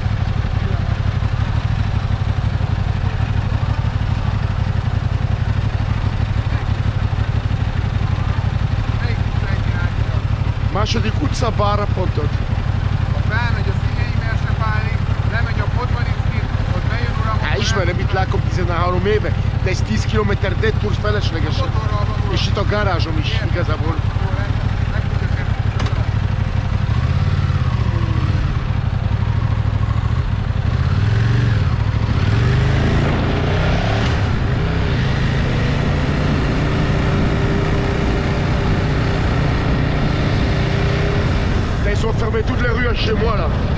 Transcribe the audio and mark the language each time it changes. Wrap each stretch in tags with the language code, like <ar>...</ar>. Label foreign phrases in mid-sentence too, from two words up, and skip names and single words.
<hu>Második utca balra pontot. Ha felmegy a Szinyei Mersepálig, lemegy a Podmanickin, ott bejön uram. Hát ismerem, itt látom 13 éve, de ez 10 km detturs feleslegesen. És itt a garázsom is igazából.</hu> <fr>Ils ont fermé toutes les rues chez moi là.</fr>